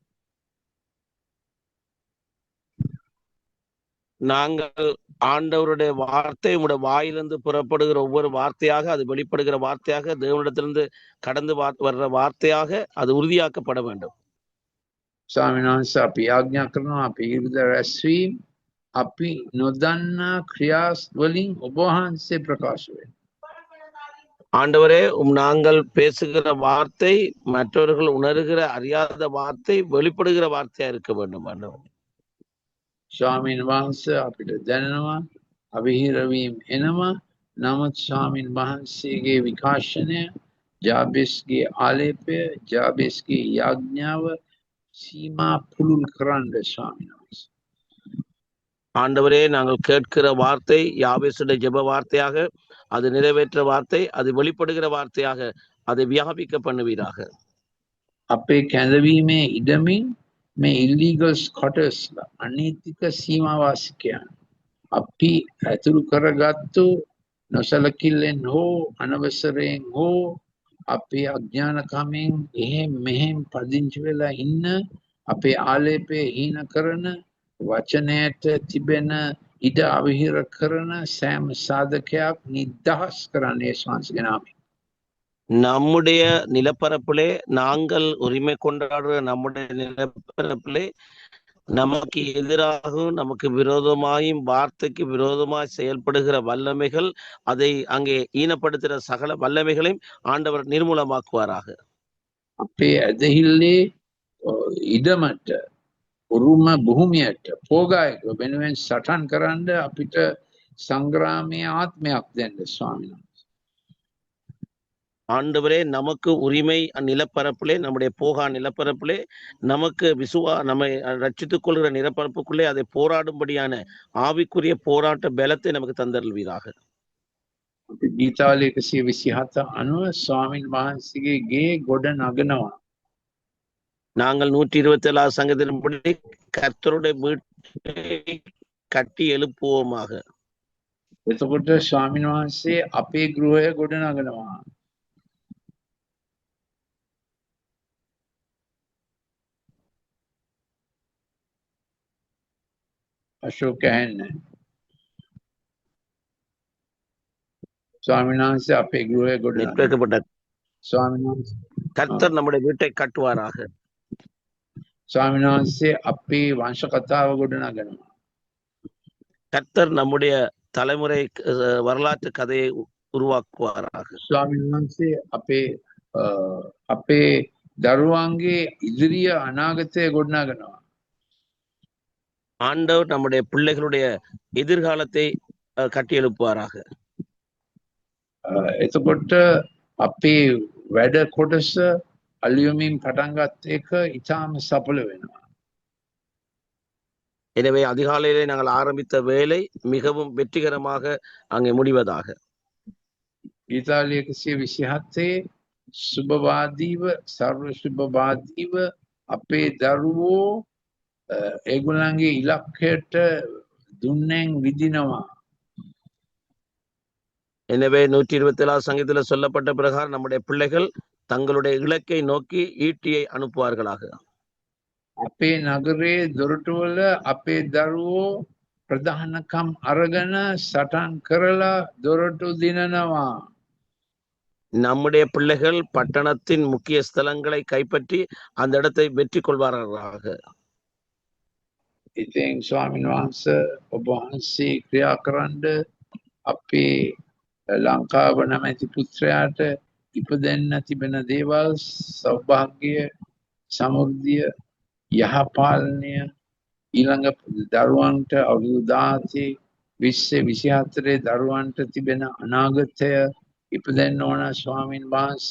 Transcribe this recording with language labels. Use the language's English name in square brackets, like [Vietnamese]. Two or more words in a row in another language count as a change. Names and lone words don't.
[Tamil] நாங்கள் ஆண்டவருடைய வார்த்தை உம்முடைய வாயிலிருந்து புறப்படுகிற ஒவ்வொரு வார்த்தையாக, அது வெளிப்படுகிற வார்த்தையாக, தேவனிடத்திலிருந்து கடந்து வர்ற வார்த்தையாக அது உறுதியாக்கப்பட வேண்டும். [Sinhala] ස්වාමීන් වහන්සේ අපි ආඥා කරනවා අපි ඉරිද රැස්වීම අපි නොදන්නා ක්‍රියා වලින් ඔබ වහන්සේ ප්‍රකාශ වෙන්න. [Tamil] ஆண்டவரே, நாங்கள் பேசுகிற வார்த்தை மற்றவர்கள் உணர்கிற அறியாத வார்த்தை வெளிப்படுகிற வார்த்தையா இருக்க வேண்டும். ஆண்டவரே, [Sinhala] ස්වාමීන් වහන්සේ අපිට දැනෙනවා අවිහිර වීම එනවා. නමුත් ස්වාමීන් වහන්සේගේ විකාශනය, ජාබෙස්ගේ ආලේපය, ජාබෙස්ගේ යාඥාව සීමා පුළුල් කරන්න ස්වාමීන් වහන්සේ. [Tamil] ஆண்டவரே, நாங்கள் கேட்கிற வார்த்தை யாவேசுடைய ஜெப வார்த்தையாக, அது நிறைவேற்ற வார்த்தை, அது வெளிப்படுகிற வார்த்தையாக அதை வியாபிக்க பண்ணுவீராக. [Sinhala] අපේ කැඳවීමේ ඉඩමින් මේ [English] illegal squattersලා [Sinhala] අනීතික සීමාවාසිකයන් අපි ඇතුළු කරගත්තු නොසලකිල්ලෙන් හෝ අනවසරයෙන් හෝ අපේ අඥානකමෙන් එහෙම් මෙහෙම් පදිංචි වෙලා ඉන්න අපේ ආලේපය හීන කරන වචනයට තිබෙන ඉඩ අවහිර කරන සෑම සාධකයක් නිදහස් කරන්නේ ශාන්සිගේ නාමයෙන්. [Tamil] நம்முடைய நிலப்பரப்பிலே நாங்கள் உரிமை கொண்டாடுற நம்முடைய நிலப்பரப்பிலே நமக்கு எதிராகவும் நமக்கு விரோதமாயும் வார்த்தைக்கு விரோதமாய் செயல்படுகிற வல்லமைகள், அதை அங்கே ஈனப்படுத்துகிற சகல வல்லமைகளையும் ஆண்டவர் நிர்மூலமாக்குவாராக. [Sinhala] අපේ ඇදහිල්ලේ ඉඩමට උරුම භූමියට පෝගායක වෙනුවෙන් සටන් කරන්න අපිට සංග්‍රාමයේ ආත්මයක් දෙන්න ස්වාමීන් වහන්සේ. [Tamil] ஆண்டவரே, நமக்கு உரிமை நிலப்பரப்பிலே, நம்முடைய போகா நிலப்பரப்பிலே நமக்கு நம்மை ரட்சித்துக் கொள்கிற நிலப்பரப்புக்குள்ளே அதை போராடும்படியான ஆவிக்குரிய போராட்ட பலத்தை நமக்கு தந்தருள்வீராக. [Sinhala] ගීතාවල 127 අනුව ස්වාමීන් වහන්සේගේ ගේ ගොඩ නගනවා. [Tamil] நாங்கள் 127 சங்கத்தின்படி கர்த்தருடைய வீட்டை கட்டி எழுப்புவோமாக. [Sinhala] එතකොට ස්වාමීන් වහන්සේ අපේ ගෘහය ගොඩ නගනවා. අශෝක ඇහෙන්නේ. ස්වාමීන් වහන්සේ අපේ ගෘහය ගොඩ නගනවා. [Tamil] நிற்கப்பட்ட [Sinhala] ස්වාමීන් වහන්සේ [Tamil] கர்த்தர் நம்முடைய வீட்டை கட்டுவாராக. [Sinhala] ස්වාමීන් වහන්සේ අපේ වංශ කතාව ගොඩ නගනවා. [Tamil] கர்த்தர் நம்முடைய தலைமுறை வரலாற்று கதையை உருவாக்குவாராக. [Sinhala] ස්වාමීන් වහන්සේ අපේ දරුවන්ගේ ඉදිරිය අනාගතය ගොඩ නගනවා. [Tamil] ஆண்டவர் நம்முடைய பிள்ளைகளுடைய எதிர்காலத்தை கட்டி எழுப்புவாராக. [Sinhala] එතකොට අපේ වැඩ කොටස අලියමින් පටන් ගත්ත එක ඉතාම සඵල වෙනවා. [Tamil] எனவே அதிகாலையிலே நாங்கள் ஆரம்பித்த வேலை மிகவும் வெற்றிகரமாக அங்கே முடிவதாக. [Sinhala] ගීතාවල 127 සුභවාදීව සර්ව සුභවාදීව අපේ දරුවෝ ඒගොල්ලන්ගේ ඉලක්කයට දුන්නෙන් විදිනවා. [Tamil] எனவே 127 சங்கத்தில் சொல்லப்பட்ட பிரகாரம் நம்முடைய பிள்ளைகள் தங்களுடைய இலக்கை நோக்கி ஈட்டியை அனுப்புவார்களாக. [Sinhala] අපේ නගරේ දොරටුවල අපේ දරුවෝ ප්‍රධානකම් අරගෙන සටන් කරලා දොරටු දිනනවා. [Tamil] நம்முடைய பிள்ளைகள் பட்டணத்தின் முக்கிய ஸ்தலங்களை கைப்பற்றி அந்த இடத்தை வெற்றி கொள்வார்களாக. [Sinhala] ඉතින් ස්වාමීන් වහන්සේ ඔබ වහන්සේ ක්‍රියා කරන්න අපේ ලංකාව නැමැති පුත්‍රයාට ඉපදෙන්න තිබෙන දේවල් සෞභාග්‍ය සමෘද්ධිය යහපාලනය ඊළඟ දරුවන්ට අවුරුදු 17 20 24 දරුවන්ට තිබෙන අනාගතය ඉපදෙන්න ඕන ස්වාමීන් වහන්සේ.